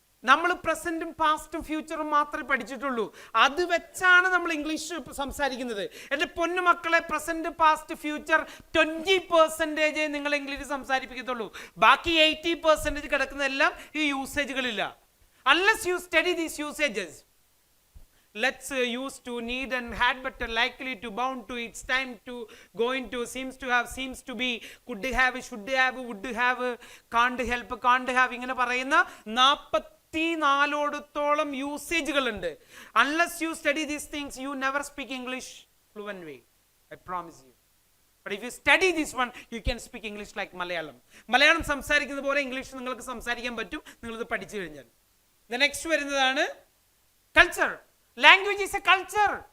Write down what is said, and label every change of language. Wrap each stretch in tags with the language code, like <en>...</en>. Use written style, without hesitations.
<ml>നമ്മൾ പ്രസന്റും പാസ്റ്റും ഫ്യൂച്ചറും മാത്രമേ പഠിച്ചിട്ടുള്ളൂ. അത് വെച്ചാണ് നമ്മൾ ഇംഗ്ലീഷ് സംസാരിക്കുന്നത്. എൻ്റെ പൊന്നു മക്കളെ, പ്രസന്റ് പാസ്റ്റ് ഫ്യൂച്ചർ 20% നിങ്ങൾ ഇംഗ്ലീഷ് സംസാരിപ്പിക്കത്തുള്ളൂ. ബാക്കി 80% കിടക്കുന്നതെല്ലാം ഈ യൂസേജുകളില്ല.</ml> <en>Unless you study these usages. Let's use to, need and had, better, likely to, bound to, it's time to, going to, seems to have, seems to be, could have, should have, would have, can't help, can't have,</en> <ml>ഇങ്ങനെ പറയുന്ന 44ഓടത്തോളം യൂസേജുകളുണ്ട്.</ml> <en>Unless you study these things you never speak English fluent way. I promise you. But if you study this one you can speak English like Malayalam.</en> <ml>Malayalam സംസാരിക്കുന്ന പോലെ English നിങ്ങൾക്ക് സംസാരിക്കാൻ പറ്റും, നിങ്ങളിത് പഠിച്ചു കഴിഞ്ഞാൽ. നെക്സ്റ്റ് വരുന്നതാണ് culture.</ml> <en>Language is a culture.</en>